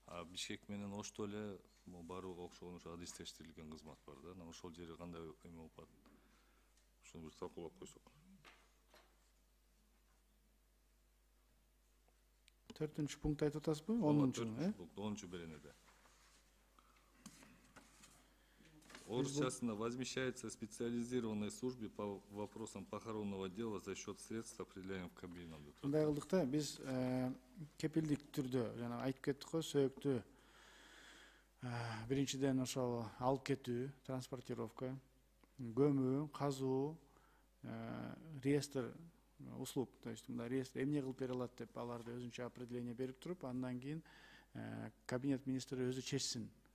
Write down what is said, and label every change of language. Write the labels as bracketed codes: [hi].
[ky] Бишкек менен Ошто эле барууга окшогон ошо адистештирилген кызмат бар да. Ошол жери кандай эме болуп атат? Ошону бир талкуулап койсок. 4-чү пункт айтып атасызбы? 10-чу, 10-чу беренеде. Орусчасында [ru] возмещается специализированной службе по вопросам похоронного дела за счет средств, определяемых Кабмином. [ky] Мындай кылдык да, биз кепилдик түрдө жана айтып кеттик го, сөөктү биринчиден ошол алып кетүү, транспортировка, көмүү, казуу, [ru] реестр услуг, то есть [ky] мындай реестр эмне кылып бере алат деп аларды өзүнчө определение берип туруп, андан кийин кабинет министри өзү чечсин.